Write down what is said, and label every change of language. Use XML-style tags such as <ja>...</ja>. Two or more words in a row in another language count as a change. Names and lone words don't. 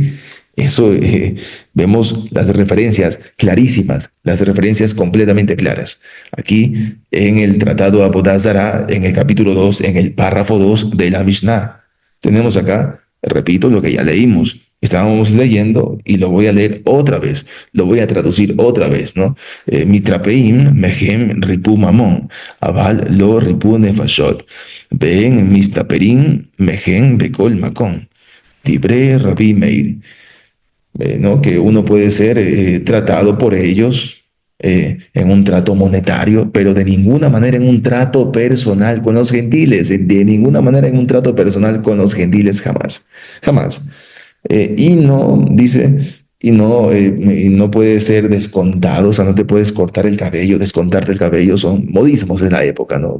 <es>Eso vemos las referencias clarísimas, las referencias completamente claras. Aquí en el Tratado Abodazara, en el capítulo 2, en el párrafo 2 de la Mishnah, tenemos acá, repito, lo que ya leímos. Estábamos leyendo y lo voy a leer otra vez, lo voy a traducir otra vez, ¿no?</es> <he>מתרפאים מהם ריפוי ממון, אבל לא ריפוי נפשות, ואין מסתפרים מהם בכל מקום, דברי רבי מאיר.</he> <es>¿no? Que uno puede ser tratado por ellos en un trato monetario, pero de ninguna manera en un trato personal con los gentiles, de ninguna manera en un trato personal con los gentiles, jamás, jamás. Y no, dice, y no puede ser descontado, o sea, no te puedes cortar el cabello, descontarte el cabello, son modismos de la época, ¿no?</es>